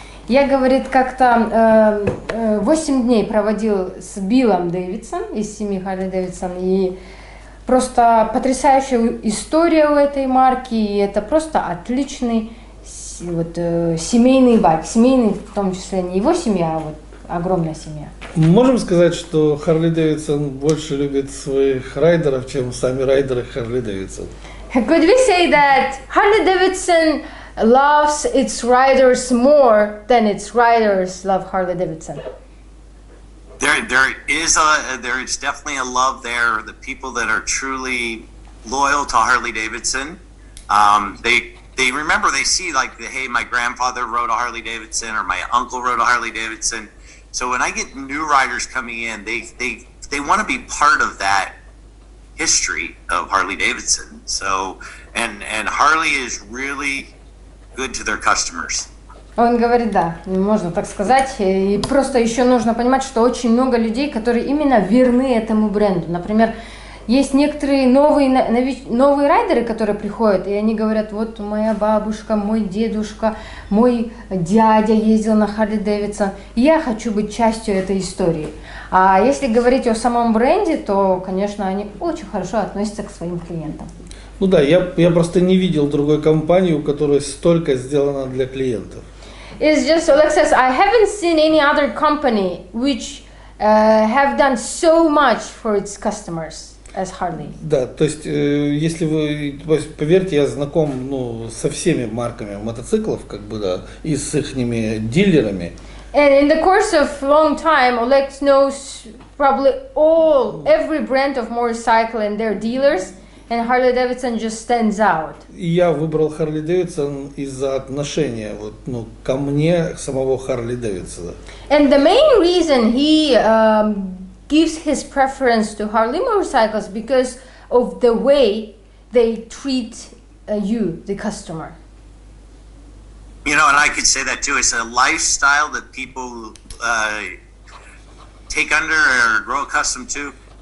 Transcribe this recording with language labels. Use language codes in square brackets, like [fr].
[ru] Я, говорит, как-то 8 дней проводил с Биллом Дэвидсон из семьи Harley-Davidson, и просто потрясающая история у этой марки, и это просто отличный семейный байк, семейный в том числе не его семья, а огромная семья. Можем сказать, что Harley-Davidson больше любит своих райдеров, чем сами райдеры Harley-Davidson? [en] Could we say that Harley-Davidson loves its riders more than its riders love Harley-Davidson? there is definitely a love there. The people that are truly loyal to Harley-Davidson, they remember, they see like, hey, my grandfather rode a Harley-Davidson or my uncle rode a Harley-Davidson. So when I get new riders coming in, they want to be part of that history of Harley-Davidson. So, and Harley is really good to their customers. [ru] Он говорит, да, можно так сказать. И просто еще нужно понимать, что очень много людей, которые именно верны этому бренду. Например, есть некоторые новые райдеры, которые приходят, и они говорят, вот моя бабушка, мой дедушка, мой дядя ездил на Harley-Davidson, и я хочу быть частью этой истории. А если говорить о самом бренде, то, конечно, они очень хорошо относятся к своим клиентам. Ну да, я просто не видел другой компании, у которой столько сделано для клиентов. [en] It's just, Oleg says, I haven't seen any other company which have done so much for its customers as Harley. [ru] Да, то есть, если вы, поверьте, я знаком, со всеми марками мотоциклов, как бы, да, и с ихними дилерами. [en] And in the course of long time, Oleg knows probably every brand of motorcycle and their dealers, and Harley-Davidson just stands out. [ru] И я выбрал Harley-Davidson из-за отношения ко мне самого Harley-Davidson. [en] And the main reason he gives his preference to Harley motorcycles because of the way they treat you, the customer. You know, and I could say that too. It's a lifestyle that people take under or grow accustomed to.